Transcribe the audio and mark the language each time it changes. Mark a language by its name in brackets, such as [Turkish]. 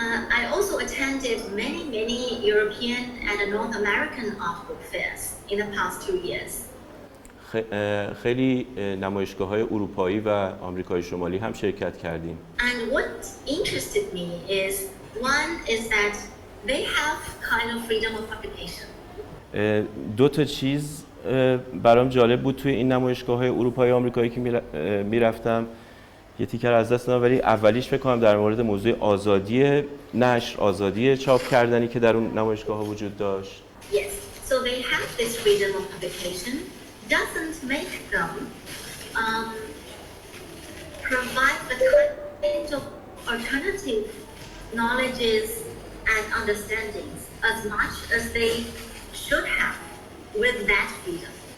[English] I also attended many European and North American art book fairs in the past 2 years. [Persian] خیلی نمایشگاه‌های اروپایی و آمریکای شمالی هم شرکت کردیم. [English] And what interested me is that they have kind of freedom of publication. [Persian] دو تا چیز برام جالب بود توی این نمایشگاه‌های اروپایی و آمریکایی که میرفتم. یه تیکر از دست دادم، ولی اولیش فکر کنم در مورد موضوع آزادی نشر، آزادی چاپ کردنی که در اون نمایشگاه‌ها وجود داشت. [English] Yes, so they have this freedom of publication. Doesn't make them provide the kind of alternative knowledges and understandings as much as they should have with that freedom.